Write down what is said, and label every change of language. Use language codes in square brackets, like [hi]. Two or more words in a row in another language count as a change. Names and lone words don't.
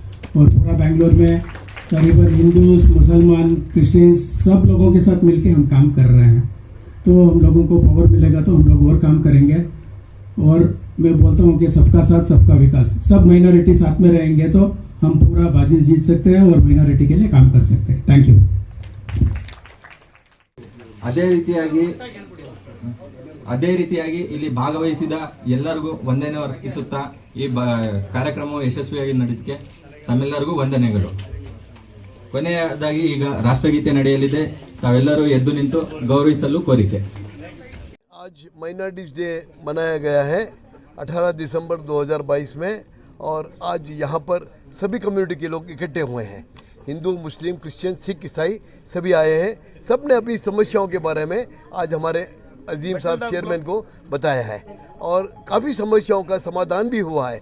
[hi] और पूरा बेंगलोर में करीबन हिंदूज, मुसलमान, क्रिश्चियंस सब लोगों के साथ मिलके हम काम कर रहे हैं. तो हम लोगों को पावर मिलेगा तो हम लोग और काम करेंगे. और मैं बोलता हूँ कि सबका साथ सबका विकास, सब माइनॉरिटी साथ में रहेंगे तो हम पूरा बाजी जीत सकते हैं और माइनॉरिटी के लिए काम कर सकते हैं. [en] thank you. [kn] ಅದೇ ರೀತಿಯಾಗಿ ಇಲ್ಲಿ ಭಾಗವಹಿಸಿದ ಎಲ್ಲರಿಗೂ ವಂದನೆ ಅರ್ಪಿಸುತ್ತಾ ಈ ಕಾರ್ಯಕ್ರಮವು ಯಶಸ್ವಿಯಾಗಿ ನಡೆದಕ್ಕೆ ತಮ್ಮೆಲ್ಲರಿಗೂ ವಂದನೆಗಳು. ಕೊನೆಯದಾಗಿ ಈಗ ರಾಷ್ಟ್ರಗೀತೆ ನಡೆಯಲಿದೆ, ತಾವೆಲ್ಲರೂ ಎದ್ದು ನಿಂತು ಗೌರವಿಸಲು ಕೋರಿಕೆ. [hi] आज माइनॉरिटीज़ डे मनाया गया है 18 दिसंबर 2022 में, और आज यहाँ पर सभी कम्युनिटी के लोग इकट्ठे हुए हैं. हिंदू, मुस्लिम, क्रिश्चियन, सिख, ईसाई सभी आए हैं. सब ने अपनी समस्याओं के बारे में आज हमारे अजीम साहब चेयरमैन को बताया है और काफ़ी समस्याओं का समाधान भी हुआ है.